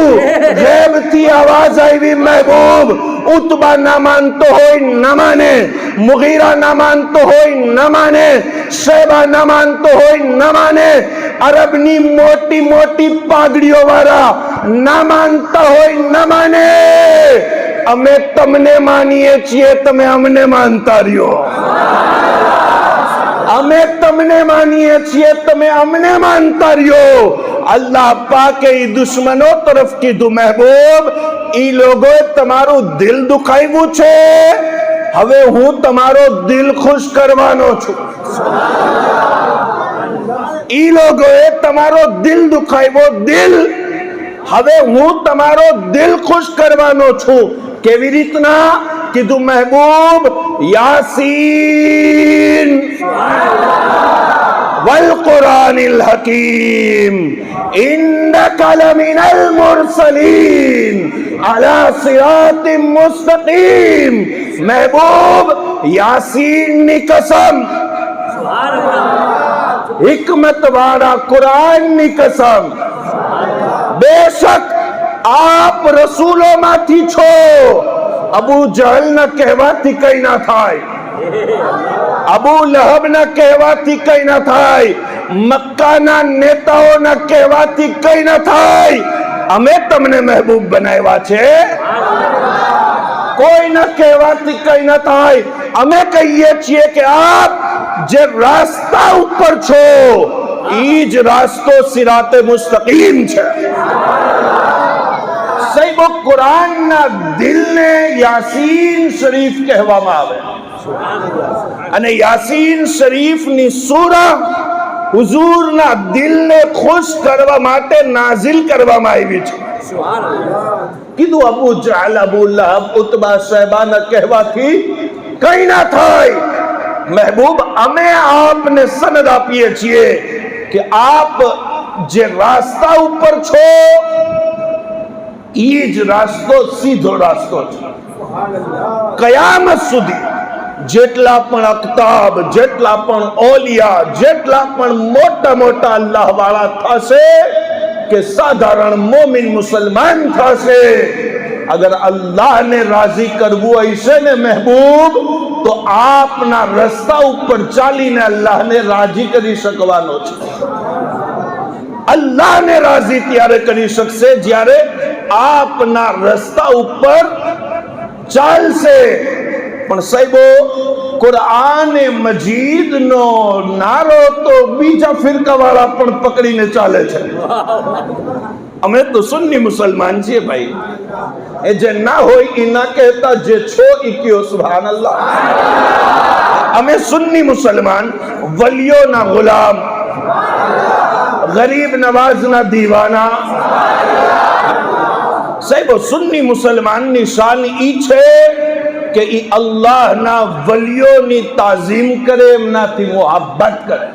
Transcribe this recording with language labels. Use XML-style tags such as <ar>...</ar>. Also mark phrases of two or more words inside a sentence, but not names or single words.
<gu>ગેબથી આવાજ આવી, મહેબૂબ ઉતબા ના માનતો હોય ન માને, મુગીરા ના માનતો હોય ન માને, શેબા ના માનતો હોય ન માને, અરબની મોટી મોટી પાઘડીઓ વાળા ના માનતા હોય ન માને. અમે તમને માનીએ છીએ, તમે અમને માનતા રહ્યો. અમે તમને માનીએ છીએ, તમે અમને માનતા રહ્યો. અલ્લાહ પાકે ઈ દુશ્મનો તરફ કીધું મહબૂબ ઈ લોકોએ તમારું દિલ દુખાવ્યું છે, હવે હું તમારો દિલ ખુશ કરવાનો છું। ઈ લોકોએ તમારો દિલ દુખાવ્યો, દિલ, હવે હું તમારો દિલ ખુશ કરવાનો છું। કેવી રીતના કીધું મહબૂબ?</gu> <ar>يس والقرآن الحكيم إنك لمن المرسلين على صراط مستقيم.</ar> <gu>મહબૂબ, યાસીન ની કસમ, હિકમત વાળા કુરાન ની કસમ, બેશક આપ રસૂલો માંથી છો। અબૂ જહલ ના કહેવાથી કંઈ ના થાય, અબૂ લહબ ના કહેવાથી કંઈ ના થાય, મક્કા ના નેતાઓ ના કહેવાથી કંઈ ના થાય। અમે તમને મહબૂબ બનાવ્યા છે, કોઈ ના કહેવાથી કંઈ ના થાય। અમે કહીએ છીએ કે આપ જે રસ્તા ઉપર છો, ઈજ રસ્તો સિરાતે મુસ્તકીમ છે। સાહિબો કુરાન ના દિલ ને યાસીન શરીફ કહેવામાં આવે અને યાસીન શરીફ ની સૂરા હુઝૂર ના દિલ ને ખુશ કરવા માટે નાઝિલ કરવામાં આવી છે। કીધું અબૂ જહલ, અબૂ લહબ, ઉતબા, શૈબા ના કહેવાથી કંઈ ના થાય। મહબૂબ, અમે આપને સનદ આપીએ છીએ કે આપ જે રસ્તા ઉપર છો, ઈજ રસ્તો સીધો રસ્તો છે। કયામત સુધી જેટલા પણ અક્તાબ, જેટલા પણ ઓલિયા, જેટલા પણ મોટા મોટા અલ્લાહ વાળા થશે કે સાધારણ મોમિન મુસલમાન થશે, અગર અલ્લાહ ને રાજી કરવું હશે ને મહબૂબ, તો આપના રસ્તા ઉપર ચાલીને અલ્લાહ ને રાજી કરી શકવાનો છે। અલ્લાહ ને રાજી ત્યારે કરી શકશે જ્યારે આપના રસ્તા ઉપર ચાલશે। પણ સાહિબો, કુરાન મજીદ નો નારો તો બીજા ફિરકા વાળા પણ પકડીને ચાલે છે। અમે તો સુન્ની મુસલમાન છે ભાઈ, એ જે ના હોય ઈ ના કહેતા, જે છો ઈ કહો</gu> <ar>سبحان الله.</ar> <gu>અમે સુન્ની મુસલમાન, વલિયો ના ગુલામ, ગરીબ નવાઝ ના દીવાના। સાહિબો, સુન્ની મુસલમાન ની શાન ઈ છે કે ઈ અલ્લાહ ના વલિયો ની તાઝીમ કરે, એમના થી મોહબ્બત કરે।</gu>